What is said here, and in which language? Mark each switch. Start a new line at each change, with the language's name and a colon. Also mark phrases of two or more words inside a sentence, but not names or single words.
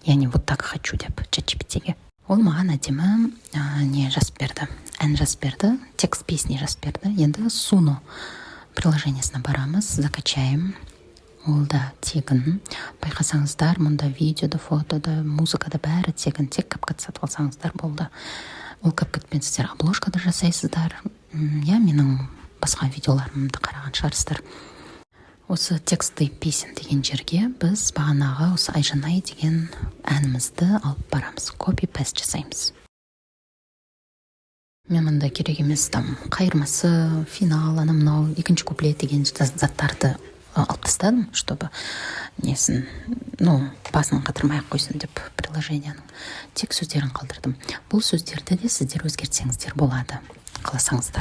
Kazakh: яғни
Russian: вот так хочу
Kazakh: деп ChatGPT-ге. Ол маған әдемі не жазып берді, ән жазып берді,
Russian: текст песни
Kazakh: жазып берді. Енді Suno приложениесіне барамыз, закачаем. Ол да тегін. Байқасаңыздар, мұнда видеода, фотода, музыкада бәрі тегін. Тек CapCut сатып алсаңыздар болды. Ол CapCutпен сіздер обложкада жасайсыздар. Менің басқа видеоларымды қараған шығарсыздар. Осы
Russian: тексты песен
Kazakh: деген жерге біз бағанағы осы Айжанай деген әнімізді алып барамыз. Copy-paste жасаймыз. Мен мұнда керек емес қайырмасы, финал, мынау екінші куплет деген заттарды алып тастадым, чтобы несін, басын қатырмай қойсын деп приложенияның. Тек сөздерін қалдырдым. Бұл сөздерді де сіздер өзгертсеңіздер болады, қаласаңыздар.